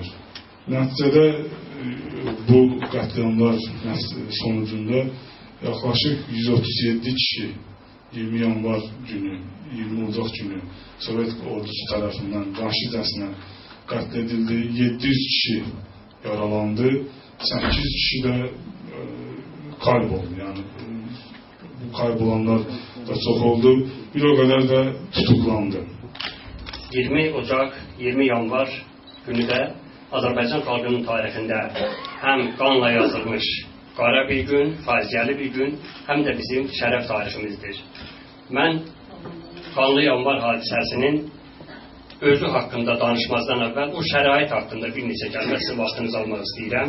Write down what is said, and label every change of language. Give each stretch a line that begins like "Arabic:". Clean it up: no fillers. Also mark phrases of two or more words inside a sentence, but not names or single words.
Azerbaijani: Nəticədə bu qətliamlar
Turkish: sonucunda yaklaşık
Azerbaijani: 137 kişi 20 yanvar günü, 20 Ocaq günü Sovet ordusu tərəfindən vahşicəsinə qətl edildi.
Turkish: 700 kişi yaralandı, 8 kişi də kayboldu. Yani bu kaybolanlar da çok oldu. Bir o kadar da tutuklandı.
Azerbaijani: 20 Ocaq, 20 yanvar günü də Azərbaycan xalqının tarixində həm qanla yazılmış qara bir gün, faciəli bir gün, həm də bizim şərəf tariximizdir. Mən qanlı yanvar hadisəsinin özü haqqında danışmazdan əvvəl o şərait haqqında bir neçə kəlmə sizin vaxtınızı almaq istəyirəm.